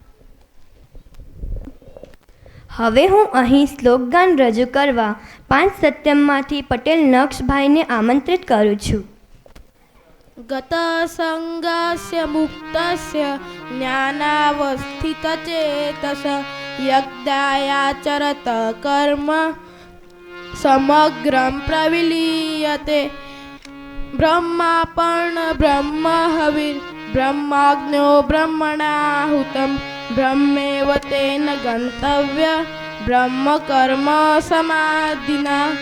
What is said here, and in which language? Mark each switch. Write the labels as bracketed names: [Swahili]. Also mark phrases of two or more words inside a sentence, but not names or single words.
[Gujarati] હવે હું અહીં શ્લોકગાન રજૂ કરવા 5 સત્યમમાંથી પટેલ નક્ષભાઈને આમંત્રિત કરું છું। [Sanskrit] गत संगस्य मुक्तस्य ज्ञानावस्थित चेतस यज्ञायाचरत कर्म समग्रं प्रविलीयते ब्रह्मापर्ण ब्रह्म हविर् ब्रह्माग्नो ब्रह्मणाहुतं ब्रह्मेव तेन गन्तव्य ब्रह्म कर्म समाधिना